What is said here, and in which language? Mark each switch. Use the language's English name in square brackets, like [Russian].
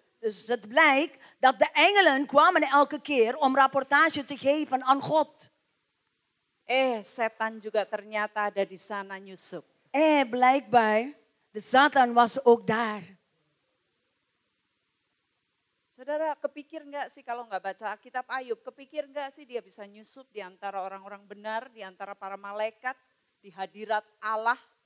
[Dutch] Dus het blijkt dat de engelen kwamen elke keer om rapportage te geven aan God. [Indonesian] Setan juga ternyata ada di sana nyusup. [Dutch] Blijkbaar, de Satan was ook daar. [Indonesian] Saudara, kepikir nggak sih kalau nggak baca kitab Ayub, kepikir nggak sih dia bisa nyusup di antara orang-orang benar, di antara para malaikat, di hadirat Allah?